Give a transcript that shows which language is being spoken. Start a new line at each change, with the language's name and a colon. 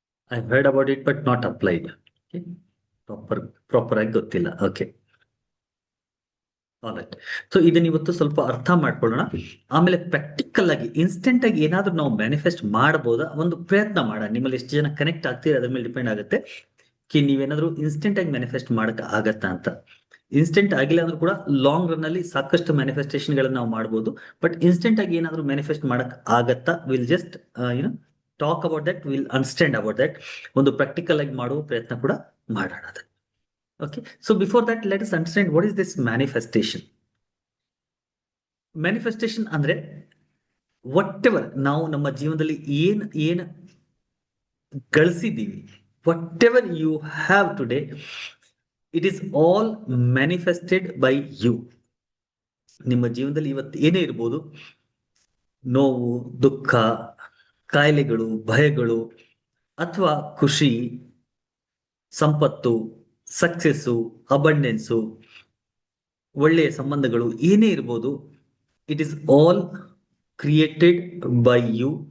English: I heard about it but not applied. Okay. Proper
Kannada: ಆಗಿ ಗೊತ್ತಿಲ್ಲ.
English: Okay. Alright.
Kannada: So ಇದನ್ನ ಇವತ್ತು ಸ್ವಲ್ಪ ಅರ್ಥ ಮಾಡ್ಕೊಳ್ಳೋಣ. ಆಮೇಲೆ ಪ್ರಾಕ್ಟಿಕಲ್ ಆಗಿ ಇನ್ಸ್ಟೆಂಟ್ ಆಗಿ ಏನಾದ್ರೂ ನಾವು ಮ್ಯಾನಿಫೆಸ್ಟ್ ಮಾಡಬಹುದಾ, ಒಂದು ಪ್ರಯತ್ನ ಮಾಡೋಣ. ನಿಮ್ಮಲ್ಲಿ ಎಷ್ಟು ಜನ ಕನೆಕ್ಟ್ ಆಗ್ತೀರಾ ಅದ್ರ ಮೇಲೆ ಡಿಪೆಂಡ್ ಆಗುತ್ತೆ ಕಿ ನೀವೇನಾದ್ರೂ ಇನ್ಸ್ಟೆಂಟ್ ಆಗಿ ಮ್ಯಾನಿಫೆಸ್ಟ್ ಮಾಡಕ್ ಆಗತ್ತಾ ಅಂತ. ಇನ್ಸ್ಟೆಂಟ್ ಆಗಿಲ್ಲ ಅಂದ್ರೂ ಕೂಡ ಲಾಂಗ್ ರನ್ ಅಲ್ಲಿ ಸಾಕಷ್ಟು ಮ್ಯಾನಿಫೆಸ್ಟೇಷನ್ ಗಳನ್ನ ನಾವು ಮಾಡಬಹುದು. ಬಟ್ ಇನ್ಸ್ಟೆಂಟ್ ಆಗಿ ಏನಾದ್ರೂ ಮ್ಯಾನಿಫೆಸ್ಟ್ ಮಾಡಕ್ ಆಗತ್ತಾ?
English: will just talk about that,
Kannada: will understand about that. ಒಂದು ಪ್ರಾಕ್ಟಿಕಲ್ ಆಗಿ ಮಾಡುವ ಪ್ರಯತ್ನ ಕೂಡ ಮಾಡೋಣ.
English: Okay, so before that, let us understand what is this manifestation. Manifestation
Kannada: ಅಂದ್ರೆ
English: whatever
Kannada: ನಾವು ನಮ್ಮ ಜೀವನದಲ್ಲಿ ಏನ್ ಗಳಿಸಿದ್ದೀವಿ,
English: whatever you have today, it is all manifested by you.
Kannada: ನಿಮ್ಮ ಜೀವನದಲ್ಲಿ ಇವತ್ತು ಏನೇ ಇರ್ಬೋದು, ನೋವು, ದುಃಖ, ಕಾಯಿಲೆಗಳು, ಭಯಗಳು, ಅಥವಾ ಖುಷಿ, ಸಂಪತ್ತು, ಸಕ್ಸೆಸ್ಸು, ಅಬಂಡೆನ್ಸು, ಒಳ್ಳೆಯ ಸಂಬಂಧಗಳು, ಏನೇ ಇರ್ಬೋದು,
English: It is all created by you.